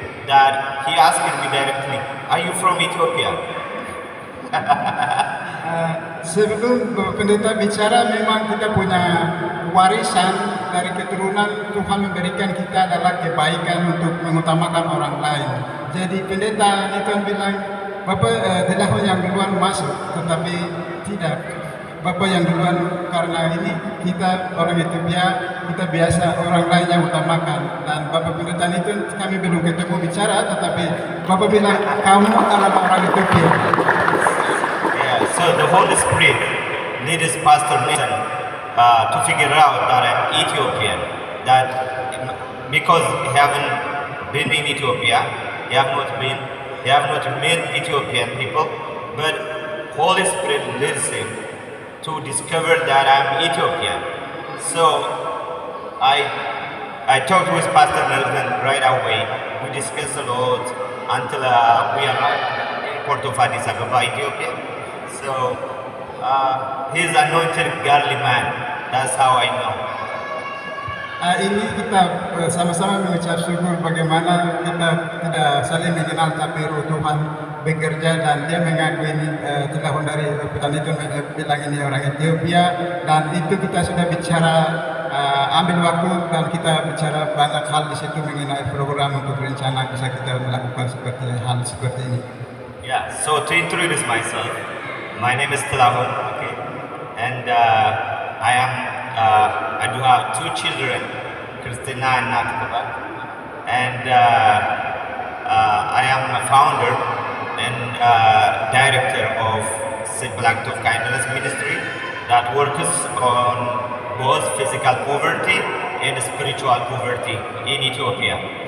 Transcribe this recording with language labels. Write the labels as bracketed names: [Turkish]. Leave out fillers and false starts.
[English] That he asked me directly, "Are you from Ethiopia?" [Indonesian] Sebelum Pendeta bicara, memang kita punya warisan dari keturunan. Tuhan memberikan kita adalah kebaikan untuk mengutamakan orang lain. Jadi Pendeta itu bilang, Bapak Tilahun yang duluan masuk, tetapi tidak. Bapak yang duluan, karena ini kita orang Ethiopia, kita biasa orang lain yang utamakan. Dan Bapak Pendeta itu kami belum ketemu bicara, tetapi Bapak bilang kamu adalah orang Ethiopia. [English] So the Holy Spirit leads Pastor Nathan to figure out that I'm Ethiopian. That because he haven't been in Ethiopia, he have not met Ethiopian people, but Holy Spirit leads him to discover that I'm Ethiopian. So I talked with Pastor Nathan right away. We discussed a lot until we arrived at Port of Addis Ababa, Ethiopia. So he's anointed godly man. That's how I know. [Indonesian] Ini kita sama-sama mengucap syukur bagaimana kita tidak saling mengenal, tapi Roh Tuhan bekerja dan dia mengaku ini Tilahun dari petani itu bilang ini orang Ethiopia, dan itu kita sudah bicara ambil waktu dan kita bicara banyak hal di situ mengenai program untuk rencana bisa kita melakukan hal seperti ini. [English] Yeah. So to introduce myself. My name is Tilahun, okay, and I do have two children, Christina and Natkova, and I am a founder and director of Simple Act of Kindness Ministry that works on both physical poverty and spiritual poverty in Ethiopia.